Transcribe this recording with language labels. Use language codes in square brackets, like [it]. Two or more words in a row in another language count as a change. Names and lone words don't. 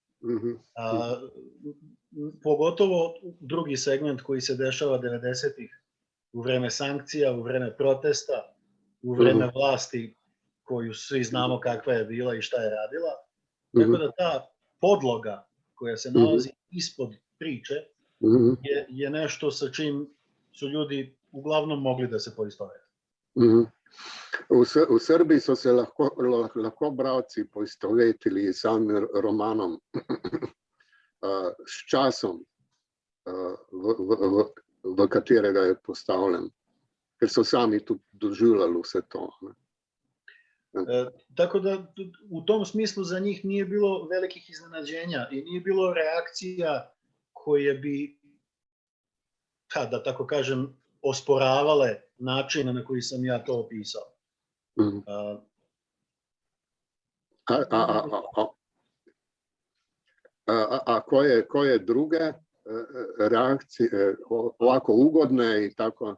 [sr] Pogotovo drugi segment koji se dešava 90-ih, u vreme sankcija, u vreme protesta, u vreme vlasti koju svi znamo kakva je bila i šta je radila. Tako da ta podloga koja se nalazi ispod priče je nešto sa čim su ljudi uglavnom mogli da se poistovete. [sl] V Srbiji so se lahko bralci poistovetili s samim romanom, s časom, v katerega je postavljen, ker so sami tudi doživljali vse to. [sr] Tako da u tom smislu za njih nije bilo velikih iznenađenja i nije bilo reakcija koje bi, da tako kažem, osporavale način na koji sam ja to opisao. A koje druge reakcije, ovako ugodne i tako?